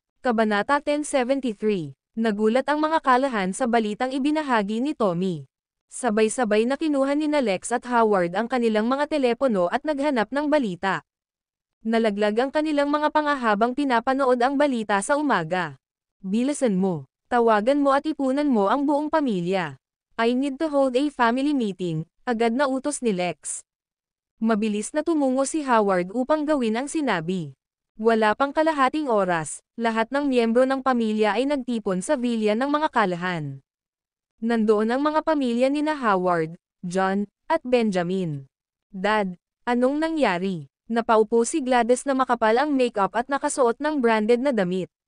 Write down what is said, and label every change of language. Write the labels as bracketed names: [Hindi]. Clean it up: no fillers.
[Filipino] Kabanata 1073. Nagulat ang mga kalahan sa balitang ibinahagi ni Tommy. Sabay-sabay na kinuha ni Lex at Howard ang kanilang mga telepono at naghanap ng balita. Nalaglag ang kanilang mga panga habang pinapanood ang balita sa umaga. Bilisan mo. Tawagan mo at ipunan mo ang buong pamilya. [English] I need to hold a family meeting, [Filipino] agad na utos ni Lex. Mabilis na tumungo si Howard upang gawin ang sinabi. Wala pang kalahating oras, lahat ng miyembro ng pamilya ay nagtipon sa villa ng mga kalahan. Nandoon ang mga pamilya nina Howard, John, at Benjamin. Dad, anong nangyari? Napaupo si Gladys na makapal ang makeup at nakasuot ng branded na damit.